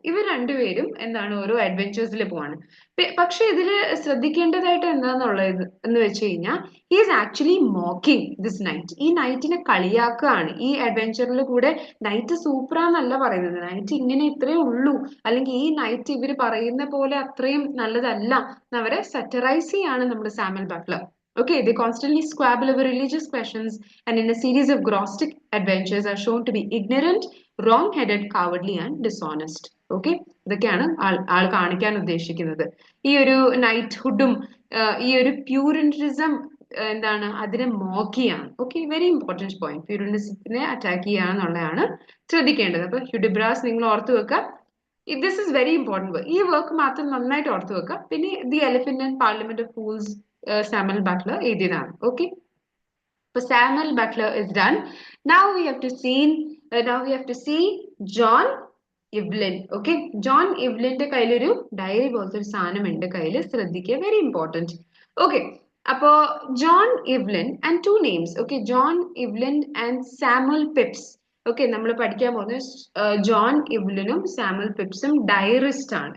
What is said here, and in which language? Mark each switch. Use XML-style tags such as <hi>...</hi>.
<ml>ഇവർ രണ്ടുപേരും എന്താണ് ഓരോ അഡ്വെഞ്ചേഴ്സിൽ പോവാണ്. പക്ഷെ ഇതിൽ ശ്രദ്ധിക്കേണ്ടതായിട്ട് എന്താണെന്നുള്ളത് എന്ന് വെച്ച് കഴിഞ്ഞാൽ</ml> <en>He is actually mocking this knight.</en> <ml>ഈ നൈറ്റിനെ കളിയാക്കുകയാണ്. ഈ അഡ്വെഞ്ചറിൽ കൂടെ നൈറ്റ് സൂപ്പറാന്നല്ല പറയുന്നത്, നൈറ്റ് ഇങ്ങനെ ഇത്രേ ഉള്ളൂ, അല്ലെങ്കിൽ ഈ നൈറ്റ് ഇവർ പറയുന്ന പോലെ അത്രയും നല്ലതല്ല എന്നവരെ സറ്ററൈസ് ചെയ്യാണ് നമ്മുടെ Samuel Buttler.</ml> <en>Okay, they constantly squabble over religious questions and in a series of Gnostic adventures are shown to be ignorant, wrong-headed, cowardly and dishonest.</en> <ml>Okay, ഇതൊക്കെയാണ് ആൾ കാണിക്കാൻ ഉദ്ദേശിക്കുന്നത്. ഈ ഒരു നൈറ്റ്ഹുഡും ഈ ഒരു പ്യൂരിറ്റിസം എന്താണ് അതിനെ മോക്ക് ചെയ്യാണ്. Okay,</ml> <en>Very important point.</en> <ml>പ്യൂരിറ്റിസത്തിനെ attack ചെയ്യാന്നുള്ളതാണ് ശ്രദ്ധിക്കേണ്ടത്. അപ്പൊ ഹ്യുഡിബ്രാസ് നിങ്ങൾ ഓർത്ത് വെക്കുക.</ml> <en>This is very important work.</en> <ml>ഈ വർക്ക് മാത്രം നന്നായിട്ട് ഓർത്ത് വെക്കുക. പിന്നെ the elephant and parliament of fools Samuel Buttler എഴുതിയതാണ്.</ml> <en>Okay, so Samuel Butler is done. Now we have to see John Evelyn.</en> <ml>Okay, John Evelynന്റെ കയ്യിലൊരു ഡയറി പോലത്തെ ഒരു സാധനം ഉണ്ട് കയ്യിൽ, ശ്രദ്ധിക്കുക,</ml> <en>Very important. Okay, അപ്പോ John Evelyn and 2 names.</en> <ml>Okay, John ഇവ്ലിൻ and Samuel pips. Okay, നമ്മൾ പഠിക്കാൻ പോകുന്നത് ജോൺ ഇവ്ലിനും സാമുവൽ പിപ്സും ഡയറിസ്റ്റ് ആണ്.</ml>